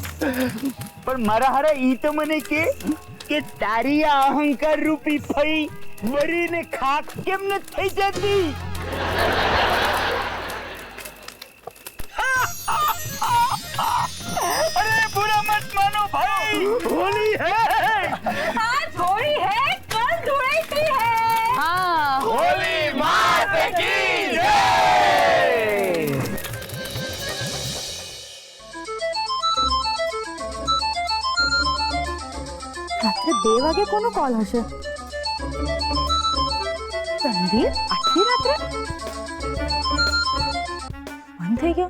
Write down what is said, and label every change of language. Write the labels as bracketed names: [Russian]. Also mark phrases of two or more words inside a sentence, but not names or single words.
[Gujarati] પણ મારા હારે ઈ તો મને કે તારી આ અહંકાર રૂપી ફઈ બળીને ખાક કેમ ન થઈ જતી? [Hindi] અરે बुरा मत मानो भाई, होली है। आज होली है, कल धुळेटी है। [Gujarati] હા [Hindi] होली माता की जय! [Gujarati] રાત્રે 2 વાગે કોનો કોલ હશે? સંદીપ આટલી રાત્રે બંધ થઈ ગયો?